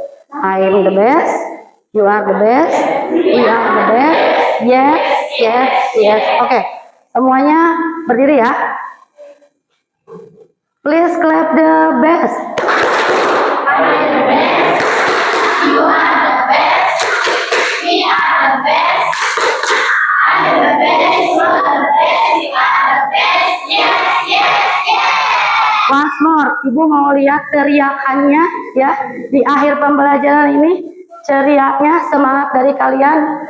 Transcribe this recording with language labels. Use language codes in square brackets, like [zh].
[en] I am the best, you are the best, we are the best, yes, yes, yes. [id] Oke, semuanya berdiri ya. [en] Please clap the best. I am the best, you are the best, we are the best, I am the best, you are the best, we are the best, yes, yes, yes. Once more, [id] Ibu mau lihat teriakannya ya di akhir pembelajaran ini, teriaknya semangat dari kalian.